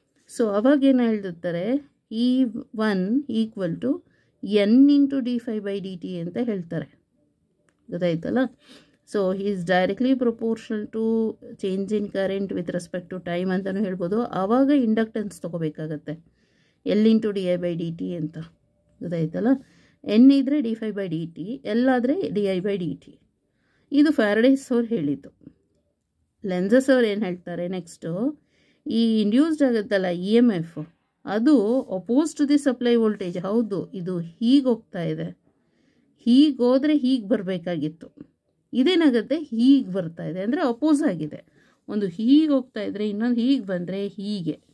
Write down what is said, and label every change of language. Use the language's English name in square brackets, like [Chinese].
[Kannada] So ಅವಾಗೇನು ಹೇಳ್ತಾರೆ, E1 equal to N into dϕ/dt ಅಂತ ಹೇಳ್ತಾರೆ. ಗೊತ್ತಾಯ್ತಲ್ಲ. [English] so he is directly proportional to change in current with respect to time [Kannada] ಅಂತಲೂ ಹೇಳ್ಬೋದು. ಆವಾಗ ಇಂಡಕ್ಟೆನ್ಸ್ ತೊಗೋಬೇಕಾಗತ್ತೆ, L ಇಂಟು di/dt ಅಂತ. ಗೊತ್ತಾಯ್ತಲ್ಲ. N ಇದ್ದರೆ dϕ/dt, L ಆದರೆ di/dt. ಇದು ಫ್ಯಾರಡೇಸ್ ಅವ್ರು ಹೇಳಿದ್ದು. ಲೆನ್ಸಸ್ ಅವ್ರು ಏನು ಹೇಳ್ತಾರೆ ನೆಕ್ಸ್ಟು, ಈ ಇಂಡ್ಯೂಸ್ಡ್ ಆಗುತ್ತಲ್ಲ EMF, ಅದು [English] Oppose to the supply voltage. [Kannada] ಹೌದು, ಇದು ಹೀಗೆ ಹೋಗ್ತಾ ಇದೆ, ಹೀಗೆ ಹೋದರೆ ಹೀಗೆ ಬರಬೇಕಾಗಿತ್ತು. ಇದೇನಾಗುತ್ತೆ, ಹೀಗೆ ಬರ್ತಾ ಇದೆ, ಅಂದರೆ ಅಪೋಸ್ ಆಗಿದೆ. ಒಂದು ಹೀಗೆ ಹೋಗ್ತಾ ಇದ್ದರೆ, ಇನ್ನೊಂದು ಹೀಗೆ ಬಂದರೆ ಹೀಗೆ.